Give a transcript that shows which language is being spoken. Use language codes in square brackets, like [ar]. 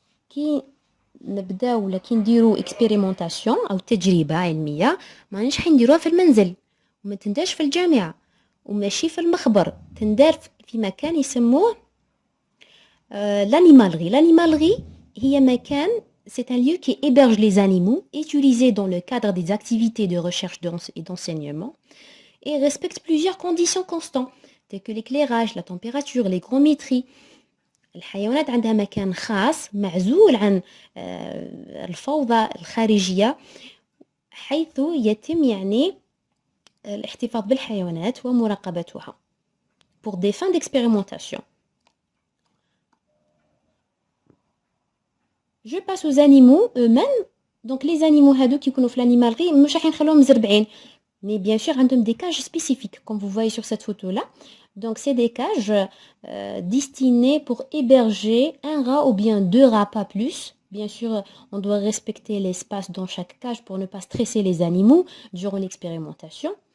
[ar] كي نبداو ولا كي نديرو اكسبيريمونطاسيون او تجربه علميه مانيش حنديروها في المنزل وما تندارش في الجامعه وماشي في المخبر تندار في مكان يسموه l'animalerie هي مكان [fr] c'est un lieu qui héberge les animaux utilisés dans le cadre des activités de recherche et d'enseignement et respecte plusieurs conditions constantes telles que l'éclairage, la température, l'hygrométrie. [ar] الحيوانات عندها مكان خاص معزول عن الفوضى الخارجية حيث يتم يعني الاحتفاظ بالحيوانات ومراقبتها [fr] pour des fins d'expérimentation. Je passe aux animaux eux-mêmes. Donc les animaux [ar] هادو كيكونوا في l'animalerie مش راح نخلوهم مزربعين. [fr] Mais bien sûr, عندهم des cages spécifiques, comme vous voyez sur cette photo-là. Donc, c'est des cages destinées pour héberger un rat ou bien deux rats, pas plus. Bien sûr, on doit respecter l'espace dans chaque cage pour ne pas stresser les animaux durant l'expérimentation.